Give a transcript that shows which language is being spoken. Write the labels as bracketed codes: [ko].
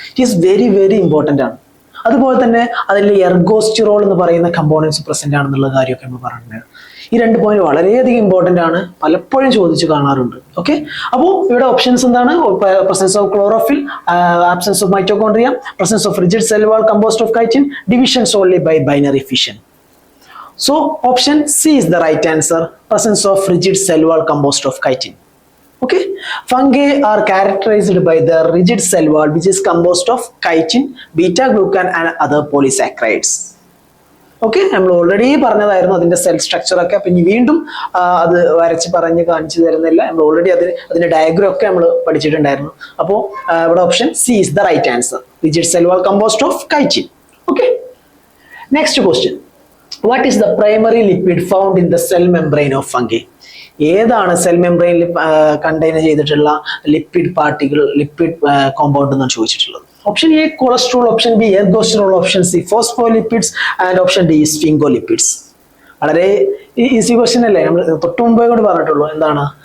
[en] it is very very important [ml] ആണ്. അതുപോലെ തന്നെ അതിൽ എർഗോസ്റ്റിറോൾ എന്ന് പറയുന്ന കമ്പോണൻസ് പ്രസന്റ് ആണെന്നുള്ള കാര്യമൊക്കെ നമ്മൾ പറഞ്ഞിട്ടുണ്ടായിരുന്നു. ഈ രണ്ട് പോയിന്റ് വളരെയധികം ഇമ്പോർട്ടൻ്റ് ആണ്, പലപ്പോഴും ചോദിച്ചു കാണാറുണ്ട്. [en] okay, [ml] അപ്പോൾ ഇവിടെ ഓപ്ഷൻസ് എന്താണ്? [en] Presence of chlorophyll, absence of mitochondria, presence of rigid cell wall composed of chitin, division sold by binary fission. So option C is the right answer, presence of rigid cell wall composed of chitin. Okay, fungi are characterized by the rigid cell wall which is composed of chitin, beta glucan and other polysaccharides. [ml] Okay, നമ്മൾ already പറഞ്ഞതായിരുന്നു അതിന്റെ cell structure ഒക്കെ. അപ്പൊ ഇനി വീണ്ടും അത് വരച്ച് പറഞ്ഞ് കാണിച്ചു തരുന്നില്ല. നമ്മൾ ഓൾറെഡി അതിന്റെ ഡയഗ്രം ഒക്കെ നമ്മൾ പഠിച്ചിട്ടുണ്ടായിരുന്നു. അപ്പോൾ ഇവിടെ [en] Option C is the right answer, rigid cell wall composed of chitin. Okay, next question, what is the primary lipid found in the cell membrane of fungi? [ml] ഏതാണ് സെൽ മെംബ്രെയിനിൽ കണ്ടെയ്ൻ ചെയ്തിട്ടുള്ള lipid particle, lipid compound എന്നാണ് ചോദിച്ചിട്ടുള്ളത്. [en] Option A cholesterol, option B ergosterol, option C phospholipids and option D sphingolipids. [ml] വളരെ easy question അല്ലേ, നമ്മൾ തൊട്ട് മുമ്പേ കൂടി പറഞ്ഞിട്ടുള്ളൂ. എന്താണ്?